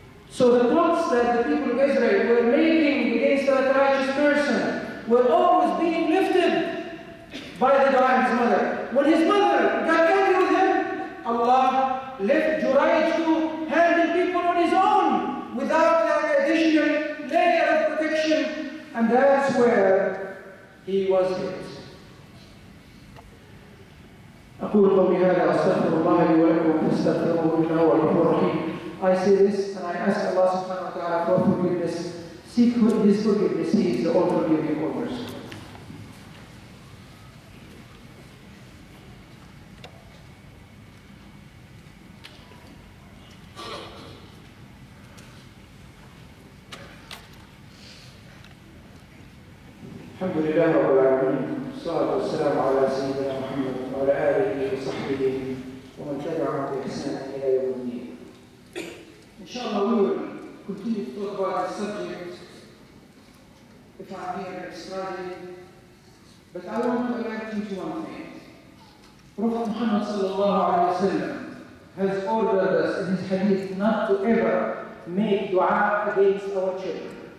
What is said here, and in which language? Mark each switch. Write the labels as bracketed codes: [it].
[en] So the plots that the people of Israel were making against that righteous person were always being lifted by the dua of his mother. When his mother got angry with him, Allah left Jurayj to handle people on his own without that additional layer of protection, and that's where he was hit. [ar] أقول قولي هذا أستغفر الله لي ولكم فاستغفروه إنه هو الغفور الرحيم. [en] I say this and I ask Allah subhanahu wa ta'ala for forgiveness. Seek His forgiveness. He is the all forgiving, all merciful. [ar] الحمد لله رب العالمين والصلاة والسلام على سيدنا محمد وعلى آله وصحبه ومن تبعهم بإحسان إلى يوم الدين. [en] Inshallah, we will continue to talk about this subject if I'm here next Friday, but I want to alert you to one thing. Prophet Muhammad sallallahu alayhi wa sallam has ordered us in his hadith not to ever make dua against our children.